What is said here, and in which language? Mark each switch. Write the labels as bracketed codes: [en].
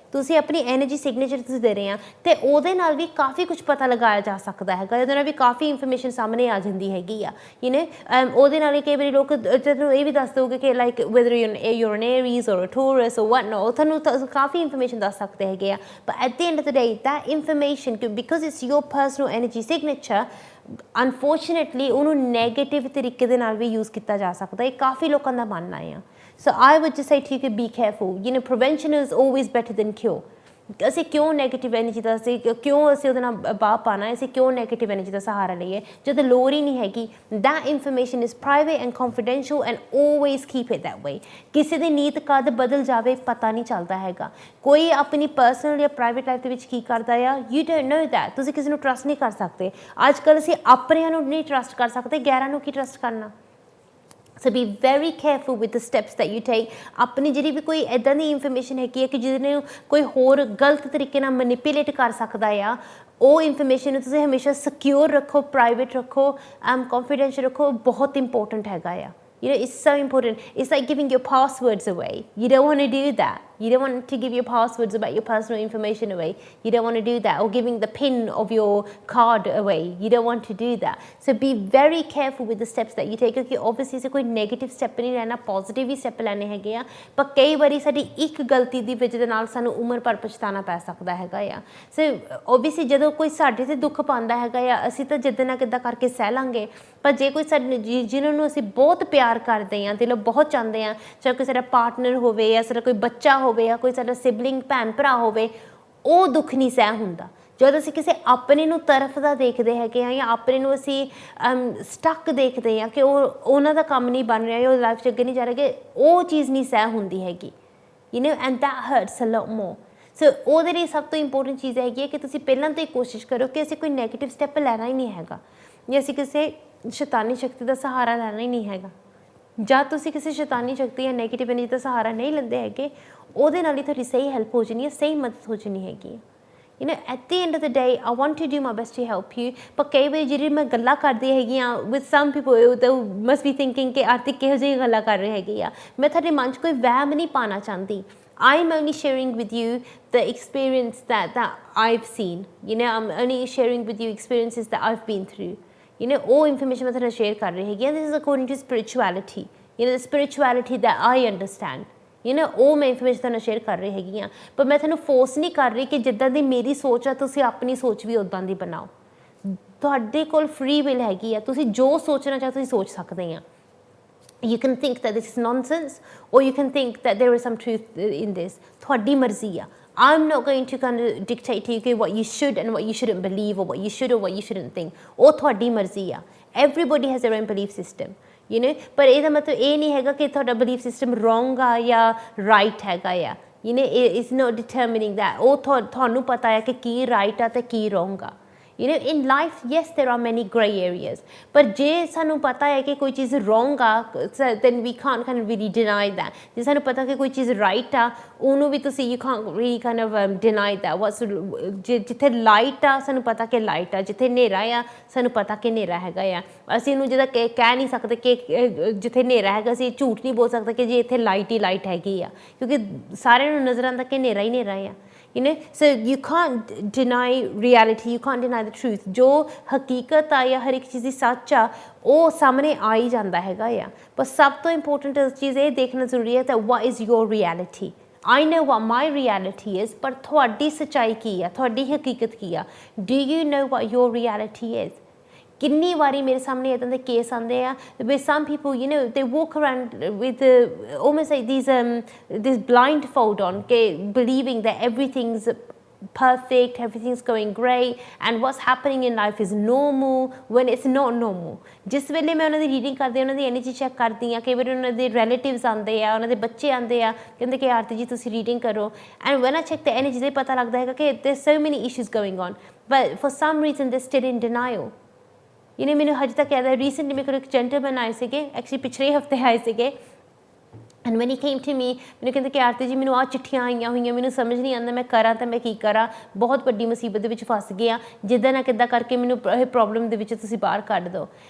[pa] ਤੁਸੀਂ ਆਪਣੀ energy signature ਤੁਸੀਂ ਦੇ ਰਹੇ ਆ, ਅਤੇ ਉਹਦੇ ਨਾਲ ਵੀ ਕਾਫੀ ਕੁਛ ਪਤਾ ਲਗਾਇਆ ਜਾ ਸਕਦਾ ਹੈਗਾ, ਉਹਦੇ ਨਾਲ ਵੀ ਕਾਫੀ ਇਨਫੋਰਮੇਸ਼ਨ ਸਾਹਮਣੇ ਆ ਜਾਂਦੀ ਹੈਗੀ ਆ. ਯੂ ਨੋ, ਉਹਦੇ ਨਾਲ ਹੀ ਕਈ ਵਾਰੀ ਲੋਕ ਤੁਹਾਨੂੰ ਇਹ ਵੀ ਦੱਸ ਦਊਗੇ ਕਿ like [en] whether you're an Aries or a Taurus or what not, [pa] ਉਹ ਤੁਹਾਨੂੰ ਕਾਫੀ ਇਨਫੋਰਮੇਸ਼ਨ ਦੱਸ ਸਕਦੇ ਹੈਗੇ ਆ. [en] but at the end of the day, that information, because it's your personal energy signature, [pa] unfortunately ਉਹਨੂੰ ਨੈਗੇਟਿਵ ਤਰੀਕੇ ਦੇ ਨਾਲ ਵੀ ਯੂਜ਼ ਕੀਤਾ ਜਾ ਸਕਦਾ. ਇਹ ਕਾਫੀ ਲੋਕਾਂ ਦਾ ਮੰਨਣਾ ਆ. [en] So I would just say to you, be careful. You know, prevention is always better than cure. [pa] ਅਸੀਂ ਕਿਉਂ ਨੈਗੇਟਿਵ ਐਨਰਜੀ ਦਾ ਕਿਉਂ ਅਸੀਂ ਉਹਦੇ ਨਾਲ ਬਾਪ ਪਾਉਣਾ, ਅਸੀਂ ਕਿਉਂ ਨੈਗੇਟਿਵ ਐਨਰਜੀ ਦਾ ਸਹਾਰਾ ਲਈਏ ਜਦੋਂ ਲੋੜ ਹੀ ਨਹੀਂ ਹੈਗੀ. [en] that information is private and confidential and always keep it that way. [pa] ਕਿਸੇ ਦੀ ਨੀਤ ਕਦ ਬਦਲ ਜਾਵੇ ਪਤਾ ਨਹੀਂ ਚੱਲਦਾ ਹੈਗਾ. ਕੋਈ ਆਪਣੀ ਪਰਸਨਲ ਜਾਂ ਪ੍ਰਾਈਵੇਟ ਲਾਈਫ ਦੇ ਵਿੱਚ ਕੀ ਕਰਦਾ ਆ, [en] you don't know that. [pa] ਤੁਸੀਂ ਕਿਸੇ ਨੂੰ ਟਰਸਟ ਨਹੀਂ ਕਰ ਸਕਦੇ. ਅੱਜ ਕੱਲ੍ਹ ਅਸੀਂ ਆਪਣਿਆਂ ਨੂੰ ਨਹੀਂ ਟਰਸਟ ਕਰ ਸਕਦੇ, ਗੈਰਾਂ ਨੂੰ ਕੀ ਟਰਸਟ ਕਰਨਾ. [en] So be very careful with the steps that you take. [pa] ਆਪਣੀ ਜਿਹੜੀ ਵੀ ਕੋਈ ਇੱਦਾਂ ਦੀ ਇਨਫੋਰਮੇਸ਼ਨ ਹੈਗੀ ਹੈ ਕਿ ਜਿਹਨੂੰ ਕੋਈ ਹੋਰ ਗਲਤ ਤਰੀਕੇ ਨਾਲ ਮੈਨੀਪੂਲੇਟ ਕਰ ਸਕਦਾ ਆ, ਉਹ ਇਨਫੋਰਮੇਸ਼ਨ ਨੂੰ ਤੁਸੀਂ ਹਮੇਸ਼ਾ ਸਿਕਿਉਰ ਰੱਖੋ, ਪ੍ਰਾਈਵੇਟ ਰੱਖੋ, ਕੌਨਫੀਡੈਂਸ਼ੀਅਲ ਰੱਖੋ. ਬਹੁਤ ਇੰਪੋਰਟੈਂਟ ਹੈਗਾ ਆ. [en] You know, it's so important. It's like giving your passwords away. You don't want to do that. You don't want to give your passwords about your personal information away. You don't want to do that. Or giving the PIN of your card away. You don't want to do that. So be very careful with the steps that you take, [hi] क्योंकि obviously से कोई negative step नहीं रहना, positive ही step [pa] ਲੈਣੇ ਹੈਗੇ ਆ, ਪਰ ਕਈ ਵਾਰੀ ਸਾਡੀ ਇੱਕ ਗਲਤੀ ਦੀ ਵਜ੍ਹਾ ਦੇ ਨਾਲ ਸਾਨੂੰ ਉਮਰ ਭਰ ਪਛਤਾਣਾ ਪੈ ਸਕਦਾ ਹੈਗਾ ਆ। ਸੋ obviously ਜਦੋਂ ਕੋਈ ਸਾਡੇ ਤੇ ਦੁੱਖ ਪਾਉਂਦਾ ਹੈਗਾ ਆ, ਅਸੀਂ ਤਾਂ ਜਿੱਦਾਂ ਨਾ ਕਿੱਦਾਂ ਕਰਕੇ ਸਹਿ ਲਾਂਗੇ, ਪਰ ਜੇ ਕੋਈ ਸਾਡੇ ਜਿਹਨਾਂ ਨੂੰ ਅਸੀਂ ਬਹੁਤ ਪਿਆਰ ਕਰਦੇ ਹਾਂ, ਦਿਲੋਂ ਬਹੁਤ ਚਾਹੁੰਦੇ ਹਾਂ, ਚਾਹੇ ਕੋਈ ਸਾਡਾ ਪਾਰਟਨਰ ਹੋਵੇ ਜਾਂ ਸਾਡਾ ਕੋਈ ਬੱਚਾ ਹੋਵੇ ਜਾਂ ਕੋਈ ਸਾਡਾ ਸਿਬਲਿੰਗ ਭੈਣ ਭਰਾ ਹੋਵੇ, ਉਹ ਦੁੱਖ ਨਹੀਂ ਸਹਿ ਹੁੰਦਾ। ਜਦੋਂ ਅਸੀਂ ਕਿਸੇ ਆਪਣੇ ਨੂੰ ਤਰਫਦਾ ਦੇਖਦੇ ਹੈਗੇ ਹਾਂ ਜਾਂ ਆਪਣੇ ਨੂੰ ਅਸੀਂ ਸਟਕ ਦੇਖਦੇ ਹਾਂ ਕਿ ਉਹਨਾਂ ਦਾ ਕੰਮ ਨਹੀਂ ਬਣ ਰਿਹਾ, ਉਹ ਲਾਈਫ 'ਚ ਅੱਗੇ ਨਹੀਂ ਜਾ ਰਿਹਾ, ਕਿ ਉਹ ਚੀਜ਼ ਨਹੀਂ ਸਹਿ ਹੁੰਦੀ ਹੈਗੀ, [en] You know, and that hurts a lot more. [pa] ਸੋ ਉਹਦੇ ਲਈ ਸਭ ਤੋਂ ਇੰਪੋਰਟੈਂਟ ਚੀਜ਼ ਹੈਗੀ ਹੈ ਕਿ ਤੁਸੀਂ ਪਹਿਲਾਂ ਤੋਂ ਹੀ ਕੋਸ਼ਿਸ਼ ਕਰੋ ਕਿ ਅਸੀਂ ਕੋਈ ਨੈਗੇਟਿਵ ਸਟੈਪ ਲੈਣਾ ਹੀ ਨਹੀਂ ਹੈਗਾ, ਜਾਂ ਅਸੀਂ ਕਿਸੇ ਸ਼ੈਤਾਨੀ ਸ਼ਕਤੀ ਦਾ ਸਹਾਰਾ ਲੈਣਾ ਹੀ ਨਹੀਂ ਹੈਗਾ। ਜਦ ਤੁਸੀਂ ਕਿਸੇ ਸ਼ੈਤਾਨੀ ਸ਼ਕਤੀ ਜਾਂ ਨੈਗੇਟਿਵ ਐਨਰਜੀ ਦਾ ਸਹਾਰਾ ਨਹੀਂ ਲੈਂਦੇ ਹੈਗੇ, ਉਹਦੇ ਨਾਲ ਹੀ ਤੁਹਾਡੀ ਸਹੀ ਹੈਲਪ ਹੋ ਜਾਣੀ ਹੈ, ਸਹੀ ਮਦਦ ਹੋ ਜਾਣੀ ਹੈਗੀ। [en] You know, at the end of the day, I want to do my best to help you. [pa] ਪਰ ਕਈ ਵਾਰੀ ਜਿਹੜੀ ਮੈਂ ਗੱਲਾਂ ਕਰਦੀ ਹੈਗੀ ਆ, [en] with some people they must be thinking [pa] ਕਿ ਆਰਤੀ ਕਿਹੋ ਜਿਹੀ ਗੱਲਾਂ ਕਰ ਰਹੀ ਹੈਗੀ ਆ। ਮੈਂ ਤੁਹਾਡੇ ਮਨ 'ਚ ਕੋਈ ਵਹਿਮ ਨਹੀਂ ਪਾਉਣਾ ਚਾਹੁੰਦੀ। [en] I'm only sharing with you the experience that I've seen. You know, I'm only sharing with you experiences that I've been through. You know, [pa] ਉਹ information ਮੈਂ ਤੁਹਾਨੂੰ share ਕਰ ਰਹੀ ਹੈਗੀ ਆ। [en] This is according to spirituality. You know, the spirituality that I understand. [pa] You know, ਉਹ ਮੈਂ information ਤੁਹਾਨੂੰ ਸ਼ੇਅਰ ਕਰ ਰਹੀ ਹੈਗੀ ਹਾਂ, ਪਰ ਮੈਂ ਤੁਹਾਨੂੰ ਫੋਰਸ ਨਹੀਂ ਕਰ ਰਹੀ ਕਿ ਜਿੱਦਾਂ ਦੀ ਮੇਰੀ ਸੋਚ ਆ ਤੁਸੀਂ ਆਪਣੀ ਸੋਚ ਵੀ ਉੱਦਾਂ ਦੀ ਬਣਾਓ। ਤੁਹਾਡੇ ਕੋਲ ਫ੍ਰੀ ਵਿਲ ਹੈਗੀ ਆ, ਤੁਸੀਂ ਜੋ ਸੋਚਣਾ ਚਾਹੋ ਤੁਸੀਂ ਸੋਚ ਸਕਦੇ ਆ। [en] You can think that this is nonsense, or you can think that there is some truth in this. [pa] ਤੁਹਾਡੀ ਮਰਜ਼ੀ ਆ। [en] I'm not going to kind of dictate to you what you should and what you shouldn't believe, or what you should or what you shouldn't think. [pa] ਉਹ ਤੁਹਾਡੀ ਮਰਜ਼ੀ ਆ। [en] Everybody has their own belief system. [pa] You know, ਪਰ ਇਹਦਾ ਮਤਲਬ ਇਹ ਨਹੀਂ ਹੈਗਾ ਕਿ ਤੁਹਾਡਾ ਬਲੀਫ ਸਿਸਟਮ ਰੋਂਗ ਆ ਜਾਂ ਰਾਈਟ ਹੈਗਾ ਆ। You know, [en] it's not determining that. [pa] ਉਹ ਤੁਹਾਨੂੰ ਪਤਾ ਹੈ ਕਿ ਕੀ ਰਾਈਟ ਆ ਤੇ ਕੀ ਰੋਂਗ ਆ। [en] You know, in life, yes, there are many grey areas. [pa] ਪਰ ਜੇ ਸਾਨੂੰ ਪਤਾ ਹੈ ਕਿ ਕੋਈ ਚੀਜ਼ wrong ਆ, [en] then we can't kind of really deny that. [pa] ਜੇ ਸਾਨੂੰ ਪਤਾ ਕਿ ਕੋਈ ਚੀਜ਼ right ਆ, ਉਹਨੂੰ ਵੀ ਤੁਸੀਂ [en] you can't really kind of deny that. [pa] ਜਿੱਥੇ light ਆ, ਸਾਨੂੰ ਪਤਾ ਕਿ light ਆ, ਜਿੱਥੇ ਹਨੇਰਾ ਆ, ਸਾਨੂੰ ਪਤਾ ਕਿ ਹਨੇਰਾ ਹੈਗਾ ਆ। ਅਸੀਂ ਇਹਨੂੰ ਜਿੱਦਾਂ ਕਹਿ ਨਹੀਂ ਸਕਦੇ ਕਿ ਜਿੱਥੇ ਹਨੇਰਾ ਹੈਗਾ ਅਸੀਂ ਝੂਠ ਨਹੀਂ ਬੋਲ ਸਕਦੇ ਕਿ ਜੇ ਇੱਥੇ ਲਾਈਟ ਹੀ ਲਾਈਟ ਹੈਗੀ ਆ, ਕਿਉਂਕਿ ਸਾਰਿਆਂ ਨੂੰ ਨਜ਼ਰ ਆਉਂਦਾ ਕਿ ਹਨੇਰਾ ਹੀ ਹਨੇਰਾ ਆ। [en] You know, so you can't deny reality, you can't deny the truth. [pa] ਜੋ ਹਕੀਕਤ ਆ ਜਾਂ ਹਰ ਇੱਕ ਚੀਜ਼ ਦੀ ਸੱਚ ਆ, ਉਹ ਸਾਹਮਣੇ ਆ ਹੀ ਜਾਂਦਾ ਹੈਗਾ ਆ। ਪਰ ਸਭ ਤੋਂ ਇੰਪੋਰਟੈਂਟ ਚੀਜ਼ ਇਹ ਦੇਖਣਾ ਜ਼ਰੂਰੀ ਹੈ [en] that what is your reality. I know what my reality is, [pa] ਪਰ ਤੁਹਾਡੀ ਸੱਚਾਈ ਕੀ ਆ, ਤੁਹਾਡੀ ਹਕੀਕਤ ਕੀ ਆ। [en] Do you know what your reality is? [pa] ਕਿੰਨੀ ਵਾਰੀ ਮੇਰੇ ਸਾਹਮਣੇ ਇੱਦਾਂ ਦੇ ਕੇਸ ਆਉਂਦੇ ਆ [en] with some people, you know, they walk around with almost like this blindfold on, believing that everything's perfect, everything's going great, and what's happening in life is normal when it's not normal. [pa] ਜਿਸ ਵੇਲੇ ਮੈਂ ਉਹਨਾਂ ਦੀ reading ਕਰਦੀ, ਉਹਨਾਂ ਦੀ energy check ਕਰਦੀ ਹਾਂ, ਕਈ ਵਾਰੀ ਉਹਨਾਂ ਦੇ ਰਿਲੇਟਿਵਸ ਆਉਂਦੇ ਆ, ਉਹਨਾਂ ਦੇ ਬੱਚੇ ਆਉਂਦੇ ਆ, ਕਹਿੰਦੇ ਕਿ ਆਰਤੀ ਜੀ ਤੁਸੀਂ ਰੀਡਿੰਗ ਕਰੋ, [en] and when I check the energy [pa] ਦੇ ਪਤਾ ਲੱਗਦਾ ਹੈਗਾ ਕਿ [en] there's so many issues going on, but for some reason they're still in denial. [pa] You know, ਮੈਨੂੰ ਹਜੇ ਤੱਕ ਯਾਦ ਹੈ ਰੀਸੈਂਟਲੀ ਮੇਰੇ ਕੋਲ ਇੱਕ ਜੈਂਟਲਮੈਨ ਆਏ ਸੀਗੇ, ਐਕਚੁਅਲੀ ਪਿਛਲੇ ਹਫ਼ਤੇ ਆਏ ਸੀਗੇ, [en] and when he came to me, [pa] ਮੈਨੂੰ ਕਹਿੰਦੇ ਕਿ ਆਰਤੀ ਜੀ ਮੈਨੂੰ ਆਹ ਚਿੱਠੀਆਂ ਆਈਆਂ ਹੋਈਆਂ, ਮੈਨੂੰ ਸਮਝ ਨਹੀਂ ਆਉਂਦਾ ਮੈਂ ਕਰਾਂ ਤਾਂ ਮੈਂ ਕੀ ਕਰਾਂ, ਬਹੁਤ ਵੱਡੀ ਮੁਸੀਬਤ ਦੇ ਵਿੱਚ ਫਸ ਗਿਆ, ਜਿੱਦਾਂ ਨਾ ਕਿੱਦਾਂ ਕਰਕੇ ਮੈਨੂੰ ਇਹ ਪ੍ਰੋਬਲਮ ਦੇ ਵਿੱਚ ਤੁਸੀਂ ਬਾਹਰ ਕੱਢ ਦਿਓ।